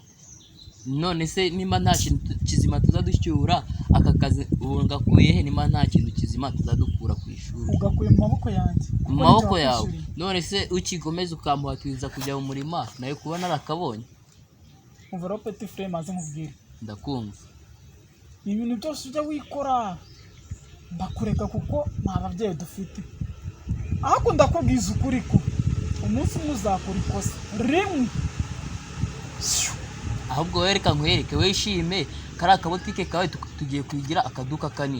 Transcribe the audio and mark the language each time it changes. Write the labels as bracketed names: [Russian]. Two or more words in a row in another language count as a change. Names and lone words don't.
[Kinyarwanda] None se nimba nta kintu kizima tuzaducyura aka kazi ubu ngakuye he nimba nta kintu kizima tuzadukura ku ishuri Ugakuye mu maboko yanjye. mu maboko yawe. None se ukigomeza ukamuhatiriza kujya mu murima nayo kuba narakabonye. Umva ro [French] petit frère [Kinyarwanda] maze nkubwire. Ndakumva. Ibintu byose ujya wikora ndakureka kuko nta babyeyi dufite. Ahako ndakubwiza ukuri ko umunsi muzakora ikosa rimwe. Ahubwo wereka nkwereke wishime kari akabotike kawe tugiye kwigira akaduka kanini.